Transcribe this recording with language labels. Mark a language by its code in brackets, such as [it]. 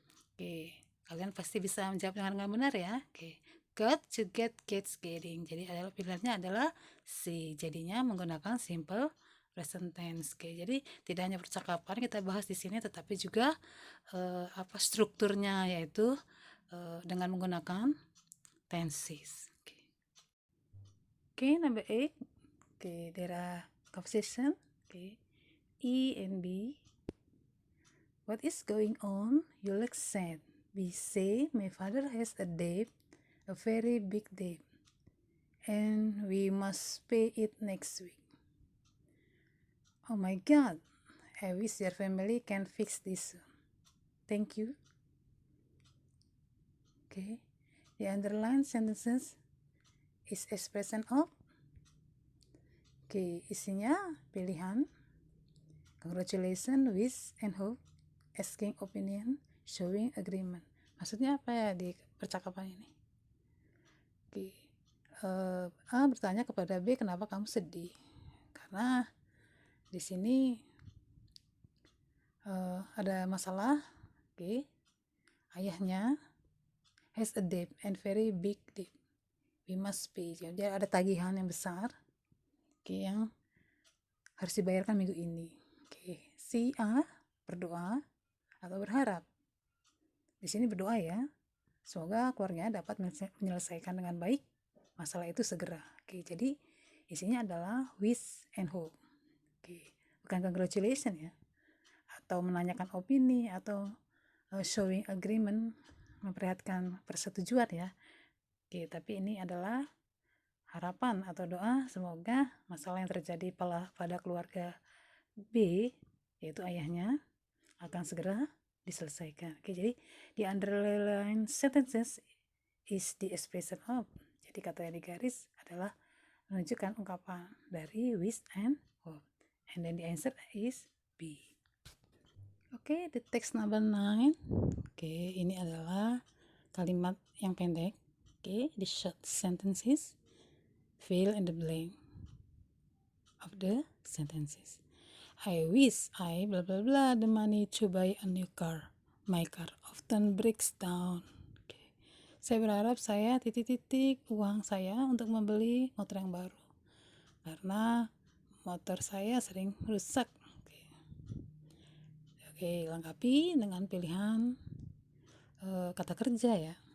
[id] Oke, kalian pasti bisa menjawab dengan benar ya. [en] Oke, got, to get, gets, getting. [id] Jadi pilihannya adalah C. Jadinya menggunakan simple present tense. Oke, jadi tidak hanya percakapan kita bahas di sini, tetapi juga strukturnya, yaitu dengan menggunakan tenses. [en] Okay, number 8. Okay, there are conversation. Okay, E and B. What is going on? You look sad. B say, my father has a debt, a very big debt, and we must pay it next week. Oh my God, I wish your family can fix this soon. Thank you. Okay, the underlined sentences is expression of. Oke, [id] isinya pilihan [en] congratulations, wish, and hope, asking opinion, showing agreement. [id] Maksudnya apa ya di percakapan ini? Oke, A bertanya kepada B, kenapa kamu sedih? Karena di sini ada masalah. [en] Oke, ayahnya has a debt and very big debt. We must pay. [id] Jadi ada tagihan yang besar. Oke, yang harus dibayarkan minggu ini. Oke, si A berdoa atau berharap. Di sini berdoa ya. Semoga keluarganya dapat menyelesaikan dengan baik masalah itu segera. Oke, jadi isinya adalah [en] wish and hope. [id] Oke, bukan congratulations ya. Atau menanyakan opini atau [en] showing agreement, [id] memperlihatkan persetujuan ya. Oke, tapi ini adalah harapan atau doa semoga masalah yang terjadi pada keluarga B, yaitu ayahnya, akan segera diselesaikan. [en] Oke, [id] jadi di [en] underline sentences is the expression of. [id] Jadi kata yang digaris adalah menunjukkan ungkapan dari [en] wish and hope. And then the answer is B. Oke, the text number 9. [id] Oke, ini adalah kalimat yang pendek. [en] Oke, the short sentences. Fill in the blank of the sentences. I wish I blah blah blah the money to buy a new car. My car often breaks down. Okay. [id] Saya berharap saya uang saya untuk membeli motor yang baru karena motor saya sering rusak. Oke, lengkapi dengan pilihan kata kerja ya.